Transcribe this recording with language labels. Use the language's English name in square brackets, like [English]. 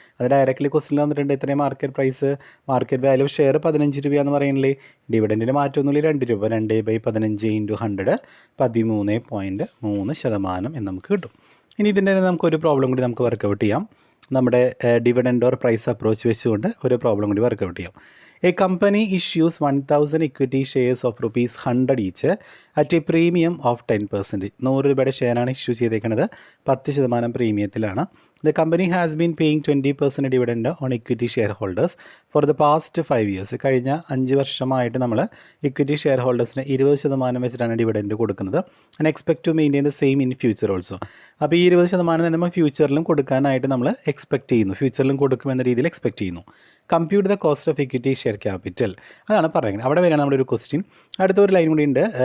[Malayalam] അത് ഡയറക്റ്റ്ലി ക്വസ്റ്റിൽ വന്നിട്ടുണ്ട്. എത്രയും market price, market value share 15 രൂപയെന്ന് പറയുന്നില്ലേ. ഡിവിഡൻറ്റിന് മാറ്റമൊന്നുമില്ല, 2 രൂപ. 2/15 ഇൻറ്റു 100 13.3% എന്ന് നമുക്ക് കിട്ടും. ഇനി ഇതിൻ്റെ നമുക്കൊരു പ്രോബ്ലം കൂടി നമുക്ക് വർക്കൗട്ട് ചെയ്യാം. നമ്മുടെ ഡിവിഡൻഡ് ഓർ പ്രൈസ് അപ്രോച്ച് വെച്ചുകൊണ്ട് ഒരു പ്രോബ്ലം കൂടി വർക്കൗട്ട് ചെയ്യാം. [English] A company issues 1000 equity shares of ₹100 each at a premium of 10%. [Malayalam] 100 രൂപയുടെ ഷെയറാണ് ഇഷ്യൂ ചെയ്തേക്കുന്നത്. 10% പ്രീമിയത്തിലാണ്. [English] The company has been paying 20% dividend on equity shareholders for the past 5 years. [Malayalam] കഴിഞ്ഞ 5 വർഷമായിട്ട് നമ്മൾ equity share ഹോൾഡേഴ്സിന് 20% വെച്ചിട്ടാണ് ഡിവിഡൻഡ് കൊടുക്കുന്നത്. [English] And expect to maintain the same in future also. [Malayalam] അപ്പോൾ ഈ 20% തന്നെ നമ്മൾ ഫ്യൂച്ചറിലും കൊടുക്കാനായിട്ട് നമ്മൾ എക്സ്പെക്ട് ചെയ്യുന്നു. ഫ്യൂച്ചറിലും കൊടുക്കുമെന്ന രീതിയിൽ എക്സ്പെക്ട് ചെയ്യുന്നു. [English] Compute the cost of equity share capital. [Malayalam] അതാണ് പറയുന്നത്. അവിടെ വരെയാണ് നമ്മുടെ ഒരു ക്വസ്റ്റ്യൻ. അടുത്ത ഒരു ലൈൻ കൂടി ഉണ്ട്.